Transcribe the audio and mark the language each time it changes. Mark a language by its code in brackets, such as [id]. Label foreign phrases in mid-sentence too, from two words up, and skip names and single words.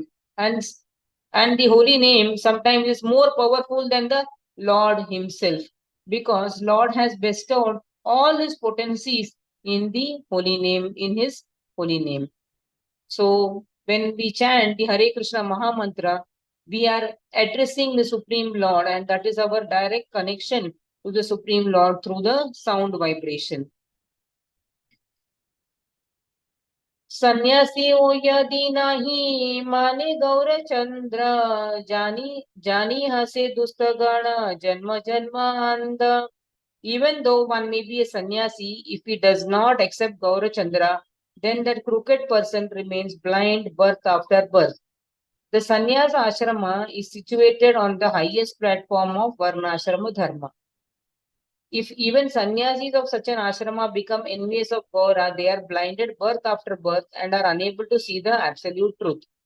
[en] And the holy name sometimes is more powerful than the Lord himself, because Lord has bestowed all his potencies in the holy name, in his holy name. So when we chant the Hare Krishna Maha Mantra, we are addressing the Supreme Lord, and that is our direct connection to the Supreme Lord through the sound vibration. [bn] সন্যাসী হো যদি নহীং মানে গৌর চন্দ্র, জানী জানী হসে দুষ্ট গণ জন্ম জন্মান্ধ. [en] Even though one may be a sannyasi, if he does not accept Gaurachandra, then that crooked person remains blind birth after birth. The sannyasa ashrama is situated on the highest platform of varnashrama dharma. If even sannyasis of such an ashrama become enemies of Gaura, they are blinded birth after birth and are unable to see the absolute truth.